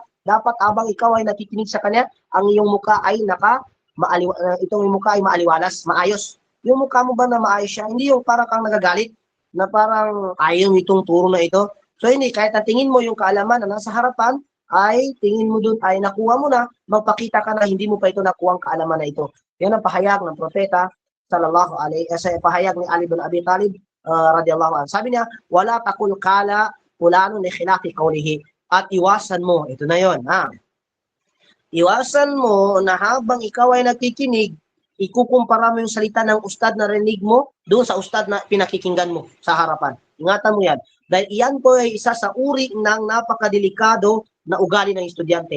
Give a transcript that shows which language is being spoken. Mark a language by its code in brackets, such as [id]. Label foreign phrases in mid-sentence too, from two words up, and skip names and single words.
[tl] Dapat abang ikaw ay nakikinig sa kanya, ang iyong mukha ay itong mukha ay maaliwalas, maayos. Yung mukha mo ba na maayos siya? Hindi yung parang kang nagagalit na parang ayaw itong turo na ito. So hindi, kahit na tingin mo yung kaalaman na nasa harapan, ay tingin mo dun ay nakuha mo na, magpakita ka na hindi mo pa ito nakuha ang kaalaman na ito. Yan ang pahayag ng propeta [ar] صلى الله عليه [tl] sa pahayag ni Ali bin Abi Talib [ar] رضي الله عنه. [tl] Sabi niya, [ar] ولا تقل قال فلان في خلاف قوله, [tl] at iwasan mo, ito na yon, ha. Iwasan mo na habang ikaw ay nakikinig, ikukumpara mo yung salita ng ustad na rinig mo doon sa ustad na pinakikinggan mo sa harapan. Ingatan mo yan. Dahil iyan po ay isa sa uri ng napakadelikado na ugali ng estudyante.